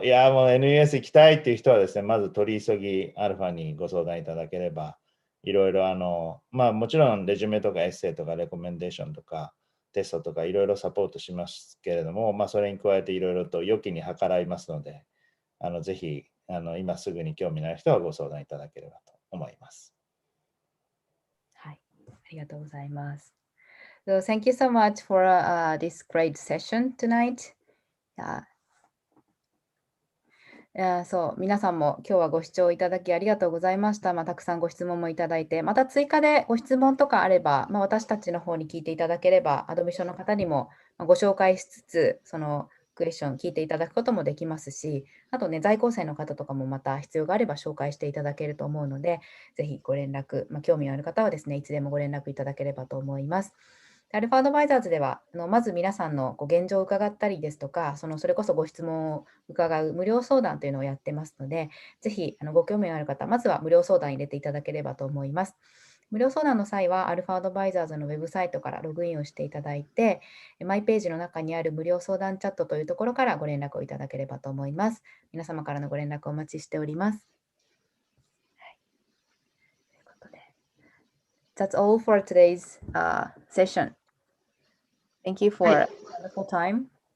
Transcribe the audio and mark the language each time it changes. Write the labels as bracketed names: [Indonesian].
[Japanese] もう NUS 行きたいっていう人はですね、まず取り急ぎアルファにご相談いただければ、いろいろもちろんレジュメとかエッセイとかレコメンデーションとか、テストとかいろいろサポートしますけれども、それに加えていろいろと良きに計らいますので、ぜひ今すぐに興味のある人はご相談いただければと思います。はい、ありがとうございます。 [English] So thank you so much for this great session tonight. [Japanese] そう、皆さんも今日はご視聴いただきありがとうございました。たくさんご質問もいただいて、また追加でご質問とかあれば、私たちの方に聞いていただければ、アドミッションの方にもご紹介しつつ、そのクエスチョン聞いていただくこともできますし、あとね、在校生の方とかもまた必要があれば紹介していただけると思うので、ぜひご連絡、興味のある方はですね、いつでもご連絡いただければと思います。アルファアドバイザーズでは、まず皆さんの現状を伺ったりですとか、それこそご質問を伺う無料相談というのをやってますので、ぜひご興味のある方、まずは無料相談入れていただければと思います。無料相談の際は、アルファアドバイザーズのウェブサイトからログインをしていただいて、マイページの中にある無料相談チャットというところからご連絡をいただければと思います。皆様からのご連絡をお待ちしております。 [English] That's all for today's session. Thank you for a wonderful time.